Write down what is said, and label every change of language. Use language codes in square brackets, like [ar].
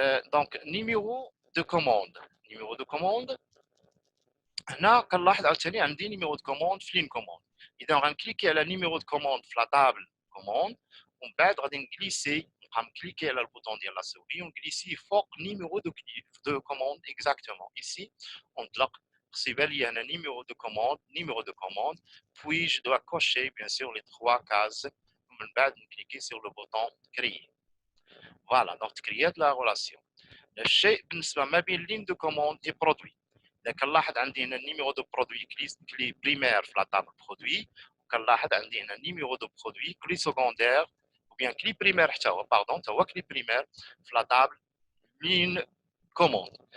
[ar] دونك نيميرو دو كوموند هنا كنلاحظ عاوتاني عندي نيميرو دو كوموند في لين كوموند. اذا غنكليكي على نيميرو دو كوموند في لا طابل كوموند ومن بعد غادي نكليسي نبقى مكليكي على البوطون ديال لا سوري ونكليسي فوق نيميرو دو كوموند اكزاكتومون. ايسي ونطلق خصو يبان لي هنا نيميرو دو كوموند [fr] puis je dois cocher bien sûr les 3 cases [ar] ومن بعد نكليكي [fr] sur le bouton créer. Voilà, donc créer la relation. [ar] الشيء بالنسبه ما بين لين دو كوموند اي برودوي. اذا كنلاحظ عندي هنا النيميرو دو برودوي كلي بريمير في لا طابل برودوي، وكنلاحظ عندي هنا النيميرو دو برودوي كلي سكوندير [fr] ou bien [ar] كلي بريمير حتى هو باردون حتى هو كلي بريمير في لا طابل لين كوموند.